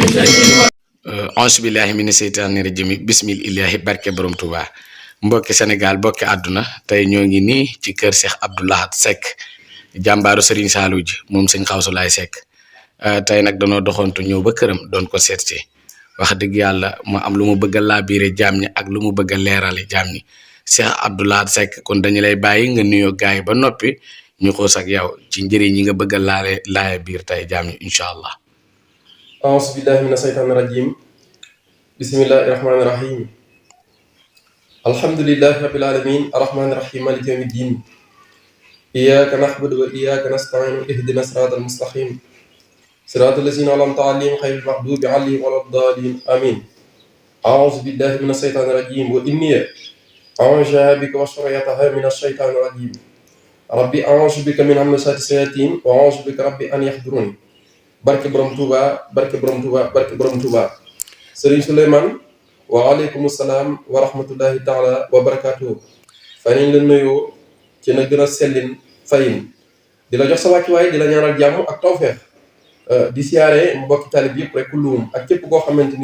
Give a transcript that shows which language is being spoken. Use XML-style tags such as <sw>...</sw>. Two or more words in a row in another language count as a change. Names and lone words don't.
<ar>أعوذ بالله من الشيطان الرجيم بسم الله</ar> <wo>barke borom Touba mbokki Sénégal mbokki àdduna tey ñoo ngi nii ci kër Cheikh Abdou Lahad Seck jàmbaaru Serigne Saliou ji moom sëñ Xawsulaay Seck tey nag danoo doxantu ñëw ba këram doon ko seet si wax dëgg yàlla mu am lu mu bëgg a laabiire jaam ñi ak lu mu bëgg a leerale jaam ñi Cheikh Abdou Lahad Seck kon dañu lay bàyyi nga nuyoo gaay yi ba noppi ñu xoos ak yow ci njëriñ yi nga bëgg a laaya biir tey jaam ñi</wo> <ar>إن شاء الله. أعوذ بالله من الشيطان الرجيم بسم الله الرحمن الرحيم الحمد لله رب العالمين الرحمن الرحيم مالك يوم الدين إياك نعبد وإياك نستعين اهدنا الصراط المستقيم صراط الذين أنعمت عليهم غير المغضوب عليهم ولا الضالين آمين أعوذ بالله من الشيطان الرجيم وإني أعوذ بك وذريتها من الشيطان الرجيم ربي أعوذ بك من همزات الشياطين وأعوذ بك ربي أن يحضرون</ar> <wo>barke borom Touba barke borom Touba barke borom Touba Serigne Souleymane</wo> <ar>وعليكم السلام ورحمة الله تعالى وبركاته.</ar> <wo>fay nañ la nuyoo ci na gën a sellin fayin di la jox sa wàccuwaay di la ñaanal jàmm ak tawfeex di siyaare mbokki talib yëpp rek kulluum ak képp koo xamante ni</wo>